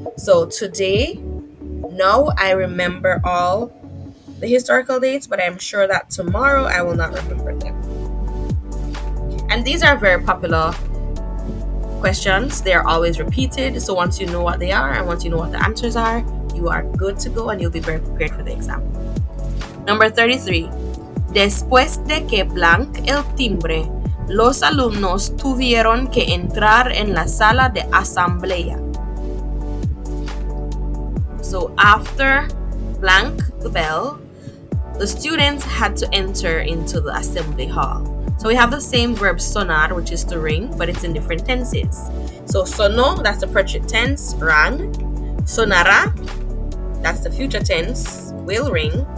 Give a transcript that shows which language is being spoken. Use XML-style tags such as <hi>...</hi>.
<en>So today, no, I remember all the historical dates, but I'm sure that tomorrow I will not remember them. And these are very popular questions. They are always repeated. So once you know what they are and once you know what the answers are, you are good to go and you'll be very prepared for the exam. Number 33.</en> <es>Después de que blank el timbre, los alumnos tuvieron que entrar en la sala de asamblea.</es> <en>So after blank the bell, the students had to enter into the assembly hall. So we have the same verb sonar, which is to ring, but it's in different tenses. So sonó, that's the present tense, rang. Sonará, that's the future tense, will ring.</en>